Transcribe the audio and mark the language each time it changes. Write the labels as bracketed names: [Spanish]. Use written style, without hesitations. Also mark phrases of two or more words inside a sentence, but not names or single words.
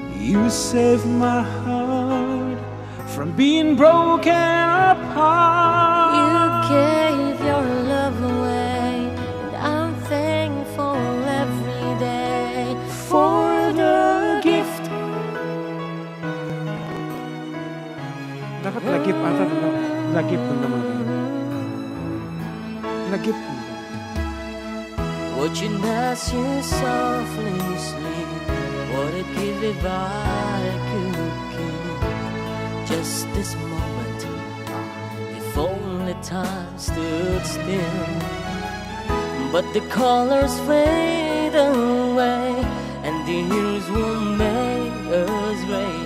[English] You saved my heart from being broken apart. You gave your love away, and I'm thankful every day for the gift. [Filipino] Dapat lagip ata lagip na naman. Lagip. [English] Watching as you softly sleep, what I'd give if I could keep just this moment. If only time stood still. But the colors fade away, and the years will make us gray.